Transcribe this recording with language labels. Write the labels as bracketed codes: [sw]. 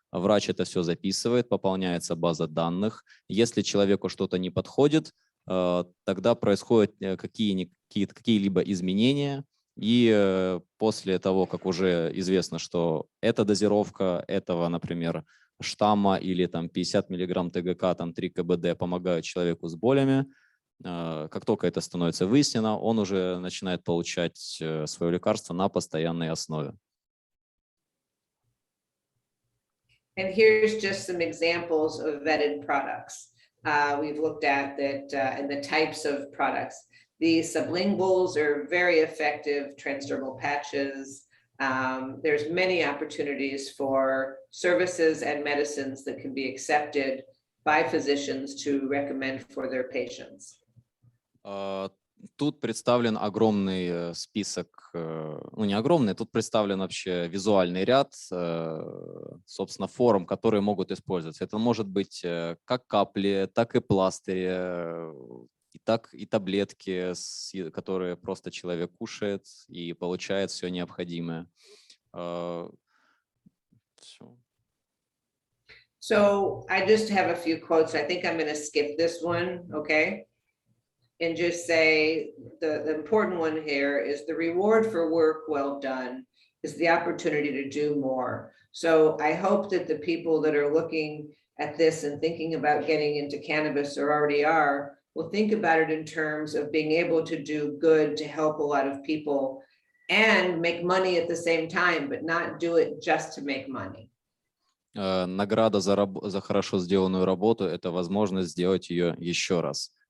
[ru] Врач это все записывает, пополняется база данных. Если человеку что-то не подходит, тогда происходят какие-либо изменения, и после того, как уже известно, что эта дозировка этого, например, штамма или там 50 мг ТГК, там 3 КБД помогают человеку с болями, как только это становится выяснено, он уже начинает получать свое лекарство на постоянной основе. [en] And here's just some examples of vetted products. We've looked at that and the types of products. The sublinguals are very effective transdermal patches. There's many opportunities for services and medicines that can be accepted by physicians to recommend for their patients. [ru] Тут представлен огромный список, ну не огромный, тут представлен вообще визуальный ряд, собственно, форм, которые могут использоваться. Это может быть как капли, так и пластыри, и так и таблетки, которые просто человек кушает и получает все необходимое. Всё. [en] So I just have a few quotes. I think I'm going to skip this one, okay? And just say the important one here is the reward for work well done is the opportunity to do more. So I hope that the people that are looking at this and thinking about getting into cannabis or already are, will think about it in terms of being able to do good to help a lot of people and make money at the same time, but not do it just to make money. [ru] Награда за хорошо сделанную работу – это возможность сделать ее еще раз.